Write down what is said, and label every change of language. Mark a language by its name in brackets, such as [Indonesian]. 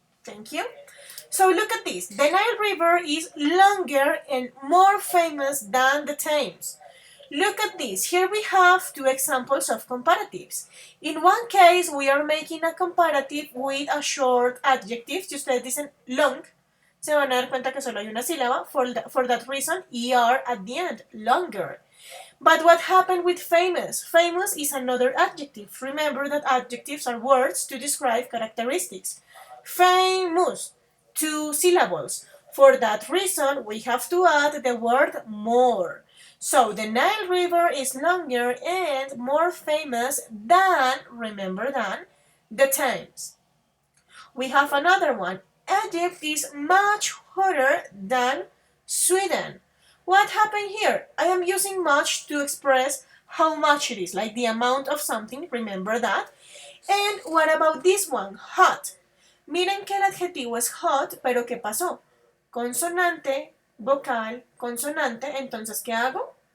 [English] Thank you. So look at this. The Nile River is longer and more famous than the Thames. Look at this. Here we have two examples of comparatives. In one case, we are making a comparative with a short adjective. [Spanish] Si ustedes dicen long, se van a dar cuenta que solo hay una sílaba. [English] For that reason, er at the end, longer. But what happened with famous? Famous is another adjective. Remember that adjectives are words to describe characteristics. Famous, 2 syllables. For that reason, we have to add the word more. So the Nile River is longer and more famous than, remember than, the Thames. We have another one. Egypt is much hotter than Sweden. What happened here? I am using much to express how much it is, like the amount of something, remember that. And what about this one? Hot. [Spanish] Miren que el adjetivo es hot, pero ¿qué pasó? Consonante, vocal, consonante, entonces ¿qué hago?